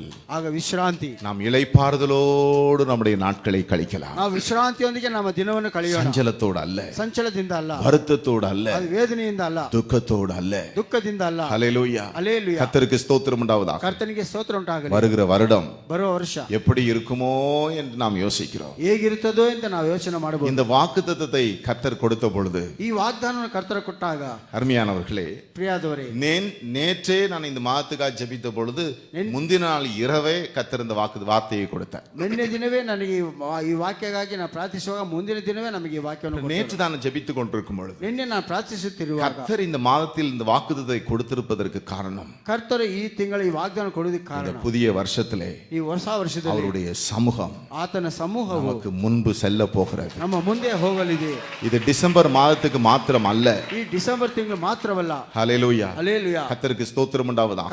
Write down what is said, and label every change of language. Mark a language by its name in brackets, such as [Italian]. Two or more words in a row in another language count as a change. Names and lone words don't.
[Kannada] ಆಗ ವಿಶ್ರಾಂತಿ. [Tamil] நாம் இளைப்பாறுதலோடு நம்முடைய நாட்களை கழிக்கலாம். [Kannada] ನಾವು ವಿಶ್ರಾಂತಿಯೊಂದಿಗೆ ನಮ್ಮ ದಿನವನ್ನು ಕಳೆಯೋಣ. [Tamil] சஞ்சலத்தோடு அல்ல, [Kannada] ಸಂಚಲದಿಂದ ಅಲ್ಲ, [Tamil] வருத்தத்தோடு அல்ல, [Kannada] ಅದು ವೇದನೆಯಿಂದ ಅಲ್ಲ, [Tamil] துக்கத்தோடு அல்ல. [Kannada] ದುಃಖದಿಂದ ಅಲ್ಲ. [Tamil] ஹல்லேலூயா. [Kannada] ಹಲ್ಲೆಲೂಯಾ. [Tamil] கர்த்தருக்கு ஸ்தோத்திரம் உண்டாவதாக. [Kannada] ಕರ್ತನಿಗೆ ಸ್ತೋತ್ರ ಉಂಟಾಗಲಿ. [Tamil] வருகிற வருடம் [Kannada] ಬರುವ ವರ್ಷ [Tamil] எப்படி இருக்குமோ என்று நாம் யோசிக்கிறோம். [Kannada] ಹೇಗಿರುತ್ತದೋ ಅಂತ ನಾವು ಯೋಚನೆ ಮಾಡಬಹುದು. [Tamil] இந்த வாக்குத்தத்தத்தை கர்த்தர் கொடுத்த பொழுது, [Kannada] ಈ ವಾಗ್ದಾನವನ್ನು ಕರ್ತರು ಕೊಟ್ಟಾಗ, [Tamil] அருமையானவர்களே, [Kannada] ಪ್ರಿಯಾದವರೇ, [Tamil] நேற்றே நான் இந்த மாதத்துக்காக ஜெபித்த பொழுது முந்தின நாள் இரவே கர்த்தர் இந்த வார்த்தையை கொடுத்தார். [Kannada] ನಿನ್ನೆ ದಿನವೇ ನನಗೆ ಈ ವಾಕ್ಯಕ್ಕಾಗಿ ನಾನು ಪ್ರಾರ್ಥಿಸುವಾಗ ಮುಂದಿನ ದಿನವೇ ನಮಗೆ ಈ ವಾಕ್ಯವನ್ನು ಕೊಟ್ಟರು. [Tamil] நேற்று நான் ஜெபித்துக் கொண்டிருக்கும் பொழுது [Kannada] ನಿನ್ನೆ ನಾನು ಪ್ರಾರ್ಥಿಸುತ್ತಿರುವಾಗ [Tamil] கர்த்தர் இந்த மாதத்தில் இந்த வாக்குத்தத்தை கொடுத்திருப்பதற்கு காரணம், [Kannada] ಕರ್ತರು ಈ ತಿಂಗಳ ಈ ವಾಗ್ದಾನ ಕೊಡುವುದಕ್ಕೆ ಕಾರಣ, [Tamil] இந்த புதிய வருஷத்திலே [Kannada] ಈ ಹೊಸ ವರ್ಷದಲ್ಲಿ [Tamil] அவருடைய சமூகம் [Kannada] ಆತನ ಸಮೂಹವು [Tamil] நமக்கு முன்பு செல்ல போகிறது. [Kannada] ನಮ್ಮ ಮುಂದೆ ಹೋಗಲಿದೆ. [Tamil] இது டிசம்பர் மாதத்துக்கு மாத்திரம் அல்ல, [Kannada] ಈ ಡಿಸೆಂಬರ್ ತಿಂಗಳು ಮಾತ್ರವಲ್ಲ. [Tamil] ஹல்லேலூயா. [Kannada] ಹಲ್ಲೆಲೂಯಾ. [Tamil] கர்த்தருக்கு ஸ்தோத்திரம் உண்டாவதாக.